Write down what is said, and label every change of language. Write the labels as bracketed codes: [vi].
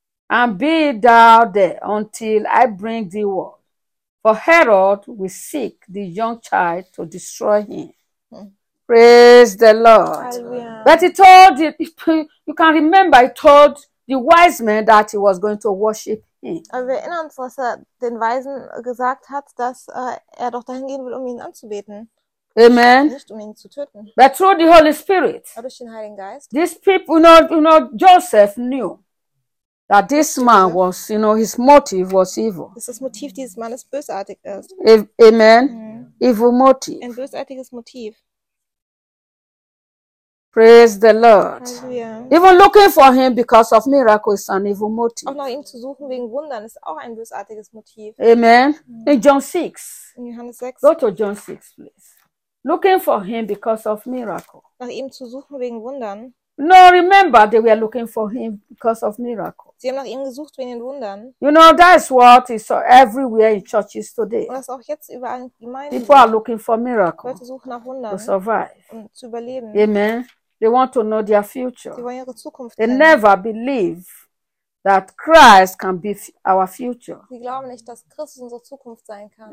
[en] And be thou there until I bring thee word. For Herod will seek the young child to destroy him. Mm. Praise the Lord. Hallelujah. But he told, you can remember, he told the wise men that he was going to worship him. [de] Aber wir erinnern uns, was er den Weisen gesagt hat, dass er doch dahin gehen will, um ihn anzubeten. Amen. Nicht, um ihn zu töten. [en] But through the Holy Spirit, [de] aber durch den Heiligen Geist, [en] these people, you know, Joseph knew that this man was, you know, his motive was evil. [de] Dass das Motiv dieses Mannes bösartig ist. [en] Amen. Mm. Evil motive. [de] Ein bösartiges Motiv. [en] Praise the Lord. Hallelujah. Even looking for him because of miracles is an evil motive. [de] Auch nach ihm zu suchen wegen Wundern ist auch ein bösartiges Motiv. [en] Amen. Mm. In John 6. [de] In Johannes 6. [en] Go to John 6, please. Looking for him because of miracle. [de] Nach ihm zu suchen wegen Wundern. [en] No, remember, they were looking for him because of miracles. [de] Sie haben nach ihm gesucht wegen den Wundern. [en] You know, that is what is everywhere in churches today. [de] Und das auch jetzt überall in Gemeinden. [en] People are looking for miracles. [de] Leute suchen nach Wundern. [en] To survive. [de] Um zu überleben. [en] Amen. They want to know their future. [de] Sie wollen ihre Zukunft [en] they [de] kennen. [en] Never believe that Christ can be our future. [de] Sie glauben nicht, dass Christus unsere Zukunft sein kann.